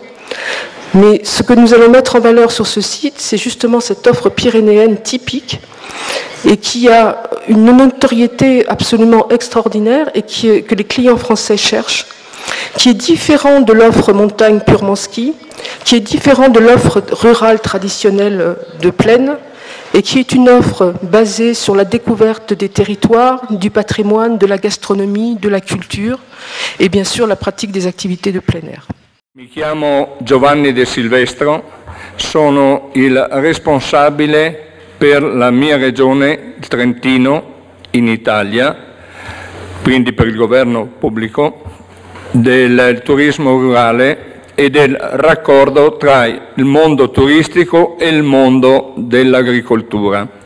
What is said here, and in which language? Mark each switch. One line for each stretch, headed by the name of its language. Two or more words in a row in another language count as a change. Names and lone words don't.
French: Mais ce que nous allons mettre en valeur sur ce site, c'est justement cette offre pyrénéenne typique et qui a une notoriété absolument extraordinaire et que les clients français cherchent, qui est différent de l'offre montagne purement ski, qui est différent de l'offre rurale traditionnelle de plaine, et qui est une offre basée sur la découverte des territoires, du patrimoine, de la gastronomie, de la culture, et bien sûr la pratique des activités de plein air.
Italian: Mi chiamo Giovanni De Silvestro, sono il responsabile per la mia regione, il Trentino, in Italia, quindi per il governo pubblico, del turismo rurale e del raccordo tra il mondo turistico e il mondo dell'agricoltura.